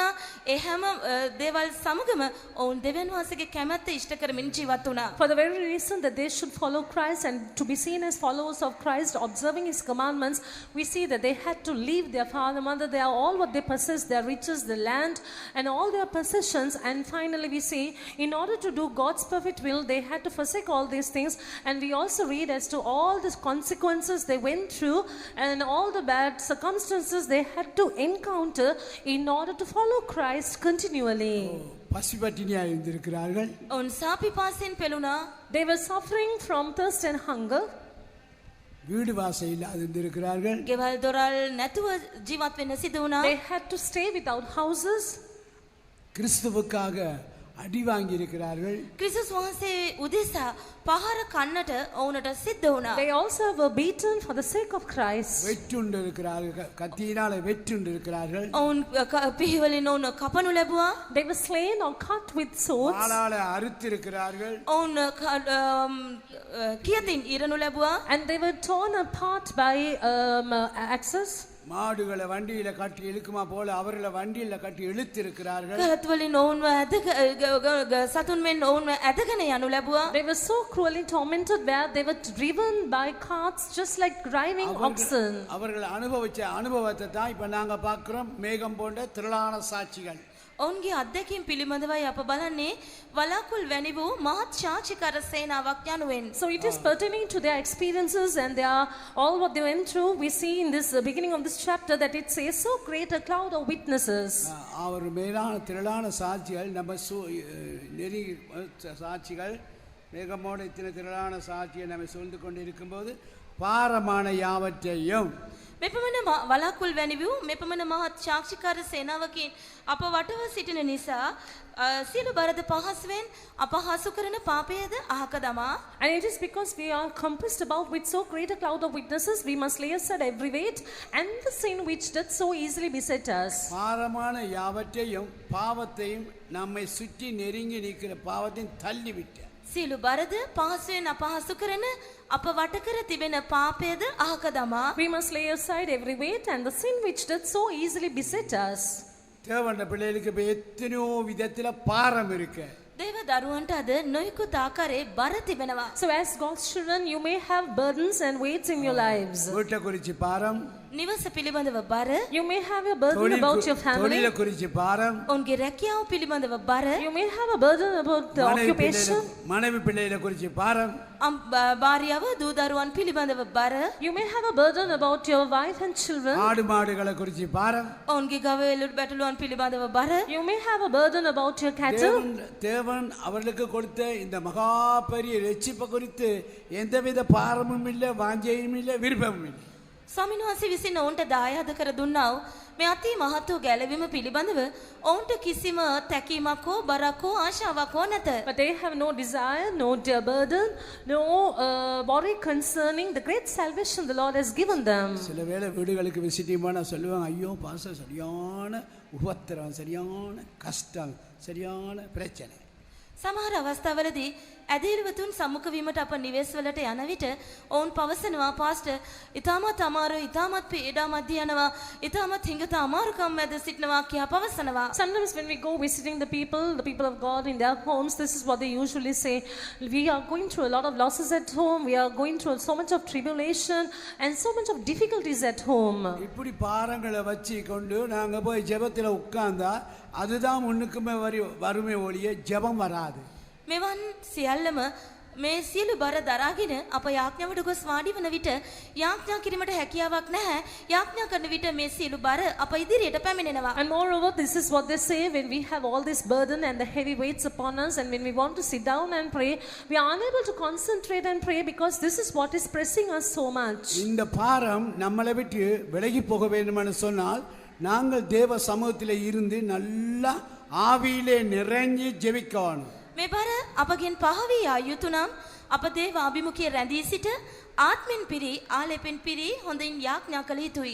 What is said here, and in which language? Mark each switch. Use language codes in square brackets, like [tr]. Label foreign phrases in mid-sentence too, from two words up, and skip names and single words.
[si] ඒ හැම දේවල් සමගම ඔවුන් දෙවියන් වහන්සේගේ කැමැත්ත ඉෂ්ට කරමින් ජීවත් වුණා. [en] For the very reason that they should follow Christ and to be seen as followers of Christ, observing His commandments, we see that they had to leave their father, mother, they are all what they possess, their riches, the land, and all their possessions. And finally we see, in order to do God's perfect will, they had to forsake all these things. And we also read as to all the consequences they went through and all the bad circumstances they had to encounter in order to follow Christ continually. [ta] பசிப்பட்டினியாக இருந்திருக்கிறார்கள். [si] ඔවුන් සාපිපාසයෙන් පෙළුණා. [en] They were suffering from thirst and hunger. [ta] வீடு வாசல் இல்லாது இருந்திருக்கிறார்கள். [si] ගෙවල් දොරල් නැතුව ජීවත් වෙන්න සිදු වුණා. [en] They had to stay without houses. [ta] கிறிஸ்துவுக்காக அடி வாங்கி இருக்கிறார்கள். [si] ක්‍රිස්තුස් වහන්සේ උදෙසා පහර කන්නට ඔවුන්ට සිද්ධ වුණා. [en] They also were beaten for the sake of Christ. [ta] வெற்றுண்டு இருக்கிறார்கள், கத்தியினால வெற்றுண்டு இருக்கிறார்கள். [si] ඔවුන් පිහිවලින් ඔවුන් කපනු ලැබුවා. [en] They were slain or cut with swords. [ta] வாளால அறுத்திருக்கிறார்கள். [si] ඔවුන් කියතින් ඉරනු ලැබුවා. [en] And they were torn apart by axes. [ta] மாடுகளை வண்டியில கட்டி இழுக்குமா போல அவர்களை வண்டியில கட்டி இழுத்திருக்கிறார்கள். [si] කරත්වලින් ඔවුන්ව සතුන් මෙන් ඔවුන්ව ඇදගෙන යනු ලැබුවා. [en] They were so cruelly tormented where they were driven by carts just like driving oxen. [ta] அவர்கள் அனுபவிச்ச அனுபவத்தை தான் இப்ப நாங்க பார்க்கிறோம். மேகம் போன்ற திரளான சாட்சிகள். [si] ඔවුන්ගේ අත්දැකීම් පිළිබඳවයි අප බලන්නේ වලාකුල් වැනි වූ මහත් ශාචිකර සේනාවක් යනුවෙන්. [en] So it is pertaining to their experiences and their all what they went through. We see in this beginning of this chapter that it says so great a cloud of witnesses. [ta] அவர் மேலான திரளான சாட்சிகள் நம்ம நெருங்கி சாட்சிகள் மேகமோட இத்தனை திரளான சாட்சியை நம்ம சூழ்ந்து கொண்டு இருக்கும்போது பாரமான யாவற்றையும் [si] මෙපමණ වලාකුල් වැනි වූ මෙපමණ මහත් ශාක්ෂිකාර සේනාවකින් අප වටව සිටින නිසා සියලු බරද පහසුවෙන් අප හසු කරන පාපයද අහක දමා. [en] And it is because we are compassed about with so great a cloud of witnesses, we must lay aside every weight and the sin which doth so easily beset us. [ta] பாரமான யாவற்றையும் பாவத்தையும் நம்மை சுற்றி நெருங்கி நிற்கிற பாவத்தையும் தள்ளிவிட்ட [si] සියලු බරද පහසුවෙන් අප හසු කරන අප වටකර තිබෙන පාපයද අහක දමා. [en] We must lay aside every weight and the sin which doth so easily beset us. [ta] தேவண்ட பிள்ளைகளுக்கு இப்போ எத்தனையோ விதத்தில் பாரம் இருக்கு. [si] දේව දරුවන්ට අද නොයෙකුත් ආකාරයේ බර තිබෙනවා. [en] So as God's children, you may have burdens and weights in your lives. [ta] வீட்டை குறித்து பாரம், [si] නිවස පිළිබඳව බර, [en] You may have a burden about your family. [ta] தொழிலை குறித்து பாரம், [si] ඔවුන්ගේ රැකියාව පිළිබඳව බර, [en] You may have a burden about the occupation. [ta] மனைவி பிள்ளைகளை குறித்து பாரம், [si] භාර්යාව දූ දරුවන් පිළිබඳව බර, [en] You may have a burden about your wife and children. [ta] ஆடு மாடுகளை குறித்து பாரம். [si] ඔවුන්ගේ ගවයලු බැටළුවන් පිළිබඳව බර, [en] You may have a burden about your cattle. [ta] தேவன் அவர்களுக்கு கொடுத்த இந்த மகா பெரிய ரட்சிப்பை குறித்து எந்தவித பாரமும் இல்லை, வாஞ்சையும் இல்லை, விருப்பமும் இல்லை. [si] ස්වාමීන් වහන්සේ විසින් ඔවුන්ට දායාද කර දුන්නා වූ මේ අති මහත් වූ ගැලවීම පිළිබඳව ඔවුන්ට කිසිම තැකීමක් හෝ බරක් හෝ ආශාවක් හෝ නැත. [en] But they have no desire, no burden, no worry concerning the great salvation the Lord has given them. [ta] சில வேளை வீடுகளுக்கு விசிட்டிங் போனால் சொல்லுவாங்க, ஐயோ பாச சரியான உபத்திரம், சரியான கஷ்டம், சரியான பிரச்சனை. [si] සමහර අවස්ථාවලදී ඇදහිල්වතුන් සම්මුඛ වීමට අප නිවෙස්වලට යන විට ඔවුන් පවසනවා, පාස්ටර් ඉතාමත් අමාරු, ඉතාමත් පීඩා මැද යනවා, ඉතාමත් හිඟත අමාරුකම් මැද සිටිනවා කියා පවසනවා. [en] Sometimes when we go visiting the people of God in their homes, this is what they usually say. We are going through a lot of losses at home. We are going through so much of tribulation and so much of difficulties at home. [ta] இப்படி பாரங்களை வச்சு கொண்டு நாங்கள் போய் ஜெபத்தில் உட்கார்ந்தா அதுதான் முன்னுக்குமே வறுமை ஒழிய ஜெபம் வராது. [si] මෙවන් සියල්ලම මේ සියලු බර දරාගෙන අප යාඥාවට ගොස් වාඩි වන විට යාඥා කිරීමට හැකියාවක් නැහැ. යාඥා කරන විට මේ සියලු බර අප ඉදිරියට පැමිණෙනවා. [en] And moreover, this is what they say when we have all this burden and the heavy weights upon us, and when we want to sit down and pray, we are unable to concentrate and pray because this is what is pressing us so much. [ta] இந்த பாரம் நம்மளை விட்டு விலகி போக வேண்டுமென்று சொன்னால் நாங்கள் தேவ சமூகத்தில் இருந்து நல்லா ஆவியிலே நிறைஞ்சி ஜெபிக்கணும். [si] මේ බර අපගෙන් පහවී ආ යුතු නම් අප දේව අභිමුඛයේ රැඳී සිට ආත්මෙන් පිරි ආලේපෙන් පිරි හොඳින් යාඥා කළ යුතුයි.